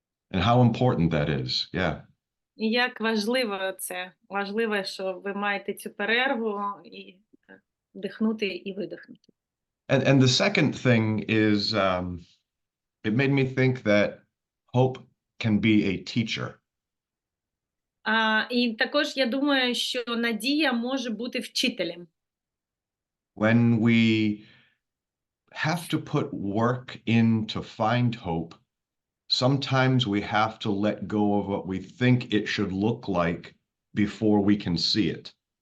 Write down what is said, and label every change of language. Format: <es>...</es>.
<en>And how important that is, yeah.</en> <uk>І як важливо це. Важливо, що ви маєте цю перерву і вдихнути і видихнути.</uk> <en>And the second thing is, it made me think that hope can be a teacher.</en> <uk>І також я думаю, що надія може бути вчителем.</uk> <en>When we have to put work in to find hope, sometimes we have to let go of what we think it should look like before we can see it.</en>